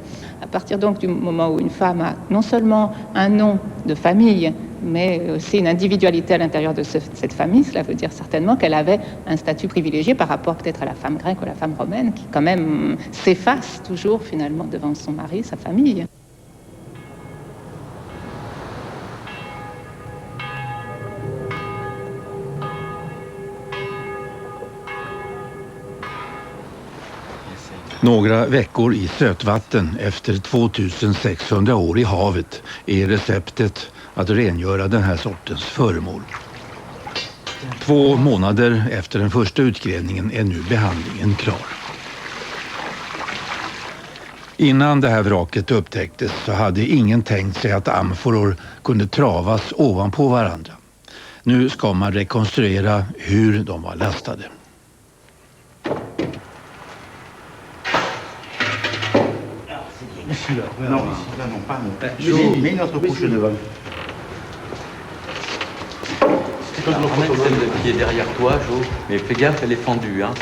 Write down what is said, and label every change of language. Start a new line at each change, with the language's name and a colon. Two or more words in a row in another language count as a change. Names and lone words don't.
French: À partir donc du moment où une femme a non seulement un nom de famille, mais aussi une individualité à l'intérieur de cette famille, cela veut dire certainement qu'elle avait un statut privilégié par rapport peut-être à la femme grecque ou à la femme romaine, qui quand même s'efface toujours finalement devant son mari, sa famille.
Swedish: Några veckor i sötvatten efter 2600 år i havet är receptet att rengöra den här sortens föremål. 2 månader efter den första utgrävningen är nu behandlingen klar. Innan det här vraket upptäcktes så hade ingen tänkt sig att amforor kunde travas ovanpå varandra. Nu ska man rekonstruera hur de var lastade.
French: Ici, là. Non, ici, là, non, pas non. Mets une autre couche devant. Ramène celle qui est derrière toi, Jo. Mais fais gaffe, elle est fendue, hein.